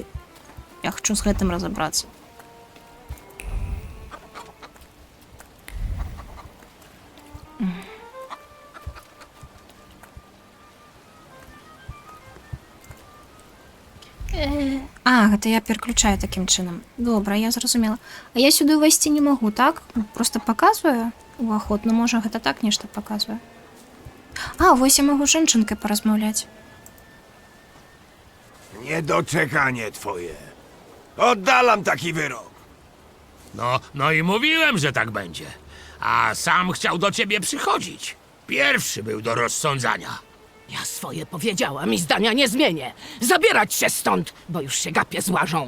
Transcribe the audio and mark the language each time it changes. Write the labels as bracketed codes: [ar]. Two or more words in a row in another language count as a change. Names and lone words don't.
[be] Я хачу з гэтым разабрацца. А, гэта я пераключаю такім чынам. Добра, я зразумела. А я сюды ўвайсці не магу, так? Просто паказваю. уваход. Ну, можа, гэта так нешта паказвае. А, вось я магу з жанчынкай паразмаўляць. [pl] Niedoczekanie twoje. Oddalam taki wyrok. No i mówiłem, że tak będzie. A sam chciał do ciebie przychodzić. Pierwszy był do rozsądzania. Ja swoje powiedziałam i zdania nie zmienię. Zabierać się stąd, bo już się gapie złażą.